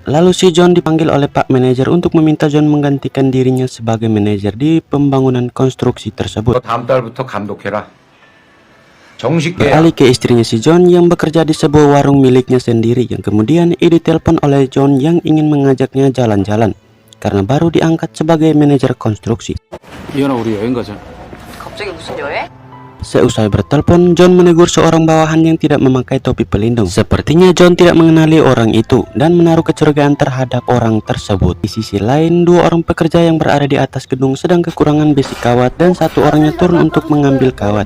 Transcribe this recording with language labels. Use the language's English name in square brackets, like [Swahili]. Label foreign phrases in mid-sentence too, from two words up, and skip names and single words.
[Indonesian] Lalu si John dipanggil oleh Pak Manajer untuk meminta John menggantikan dirinya sebagai manajer di pembangunan konstruksi tersebut. Beralih ke istrinya si John yang bekerja di sebuah warung miliknya sendiri, yang kemudian ditelepon oleh John yang ingin mengajaknya jalan-jalan karena baru diangkat sebagai manajer konstruksi. [Korean] 갑자기 무슨 여행? [Indonesian] Seusai bertelepon, John menegur seorang bawahan yang tidak memakai topi pelindung. Sepertinya John tidak mengenali orang itu dan menaruh kecurigaan terhadap orang tersebut. Di sisi lain, dua orang pekerja yang berada di atas gedung sedang kekurangan besi kawat dan satu orangnya turun untuk mengambil kawat.